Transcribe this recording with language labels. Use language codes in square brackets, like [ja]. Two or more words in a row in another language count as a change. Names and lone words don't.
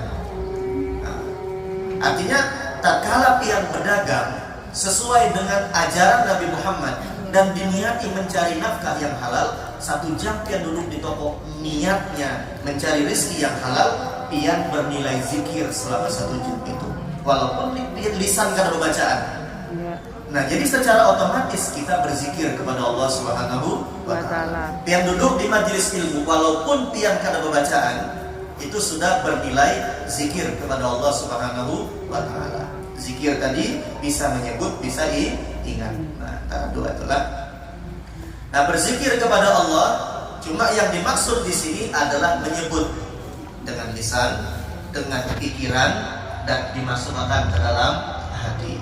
[id] Nah, artinya tatkala pian berdagang sesuai dengan ajaran Nabi Muhammad dan diniati mencari nafkah yang halal, 1 jam pian duduk di toko, niatnya mencari rezeki yang halal, pian bernilai zikir selama 1 jam itu, walaupun lisan kada bacaan. Nah, jadi secara otomatis kita berzikir kepada Allah [ar] سبحانه وتعالى. [id] Pian duduk di majelis ilmu, walaupun pian kada bacaan, itu sudah bernilai zikir kepada Allah [ar] سبحانه وتعالى. [id] Zikir tadi bisa menyebut, bisa ingat. Nah, antara 2 itulah. Nah, berzikir kepada Allah, cuma yang dimaksud di sini adalah menyebut dengan lisan, dengan pikiran, dan dimasukkan ke dalam hati.